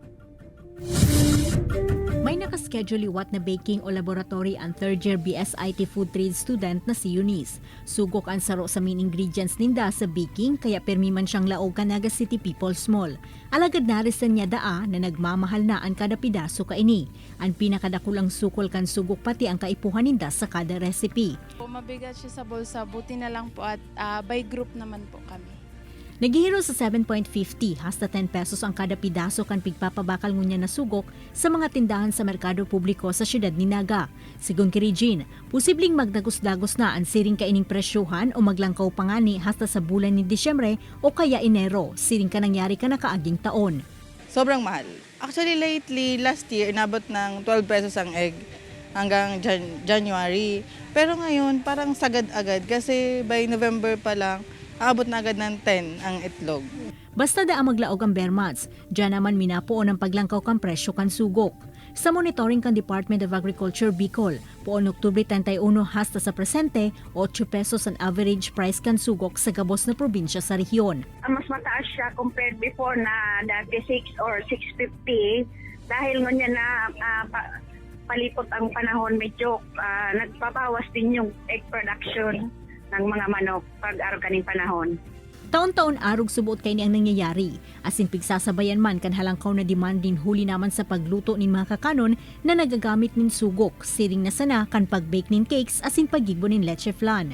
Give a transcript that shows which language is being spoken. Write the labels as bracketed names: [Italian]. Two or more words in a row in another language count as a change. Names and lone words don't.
[Bikol] May nakaschedule liwat na baking o laboratory ang [English] third-year BSIT Food Trade student [Bikol] na si Eunice. Sugok ang saro sa [English] main ingredients [Bikol] ninda sa baking kaya permi man siyang laog ka Naga City People's Mall. Alagad na risan niya daa na nagmamahal na ang kada pidaso ka ini. Ang pinakadakulang sukol kan sugok pati ang kaipuhan ninda sa kada recipe. [Filipino] Mabigat siya sa bulsa, buti na lang po at [English] by group [Filipino] naman po kami. [Bikol] Nagihiro sa 7.50 hasta 10 pesos ang kada pidaso kan pigpapabakal ngunya na sugok sa mga tindahan sa merkado publiko sa siyudad ni Naga. Sigon kay Regine, posibleng magdagos-dagos na ang siring kaining presyuhan o maglangkaw pangani hasta sa bulan ni Disyembre o kaya Enero, siring ka nangyari ka na kaaging taon. [Filipino] Sobrang mahal. [English] Actually lately, last year, [Filipino] inabot ng 12 pesos ang egg hanggang January. Pero ngayon, parang sagad-agad kasi by November pa lang, aabot na agad ng 10 ang itlog. [Bikol] Basta da ang maglaog ang [English] bare months, [Bikol] dyan naman minapoon ang paglangkaw kan presyo kan sugok. Sa monitoring kan Department of Agriculture Bicol, poon Oktubre 31 hasta sa presente, 8 pesos ang [English] average price [Bikol] kan sugok sa gabos na probinsya sa rehiyon. [Filipino] Mas mataas siya [English] compared before [Filipino] na dati 6 or 6.50 dahil ngunyan na palipot ang panahon, medyo nagpabawas din yung [English] egg production [Filipino] ng mga manok pag-araw kaning panahon. [Bikol] Taon-taon arog subuot kay ni ang nangyayari. Asin pigsasabayan man kan halangkaw na demand din huli naman sa pagluto nin mga kakanon na nagagamit nin sugok, siring na sana kan pag-bake nin cakes asin paggibo nin leche flan.